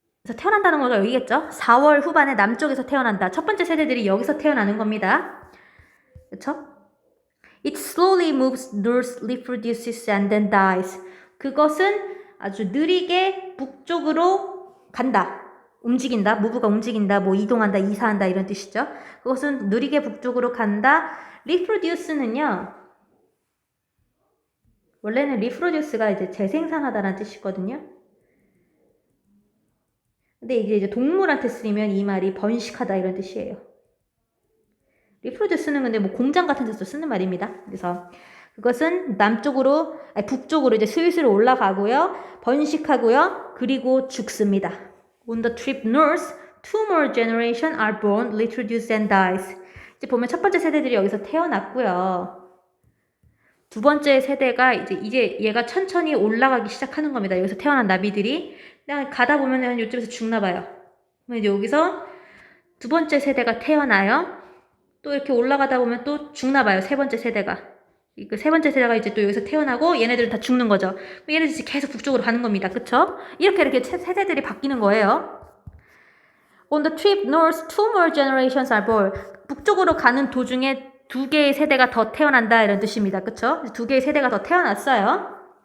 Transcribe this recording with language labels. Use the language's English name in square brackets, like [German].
[Korean] 남쪽에서 태어난다는 거가 여기겠죠? 4월 후반에 남쪽에서 태어난다. 첫 번째 세대들이 여기서 태어나는 겁니다. 그쵸? [English] It slowly moves north, reproduces and then dies. [Korean] 그것은 아주 느리게 북쪽으로 간다. 움직인다. 무브가 움직인다. 뭐 이동한다. 이사한다. 이런 뜻이죠. 그것은 느리게 북쪽으로 간다. reproduce는요. 원래는 reproduce가 이제 재생산하다라는 뜻이거든요. 근데 이게 동물한테 쓰이면 이 말이 번식하다 이런 뜻이에요. reproduce는 근데 뭐 공장 같은 데서 쓰는 말입니다. 그래서 그것은 북쪽으로 이제 슬슬 올라가고요. 번식하고요. 그리고 죽습니다. [English] On the trip north, 2 more generations are born, reproduce and dies. [Korean] 이제 보면 첫 번째 세대들이 여기서 태어났고요. 두 번째 세대가 이제 얘가 천천히 올라가기 시작하는 겁니다. 여기서 태어난 나비들이 그냥 가다 보면은 이쪽에서 죽나 봐요. 그럼 이제 여기서 두 번째 세대가 태어나요. 또 이렇게 올라가다 보면 또 죽나 봐요. 세 번째 세대가. 그 세 번째 세대가 이제 또 여기서 태어나고 얘네들은 다 죽는 거죠. 얘네들이 계속 북쪽으로 가는 겁니다. 그쵸? 이렇게 세대들이 바뀌는 거예요. [English] On the trip north, 2 more generations are born. [Korean] 북쪽으로 가는 도중에 2개의 세대가 더 태어난다 이런 뜻입니다. 그쵸? 2개의 세대가 더 태어났어요.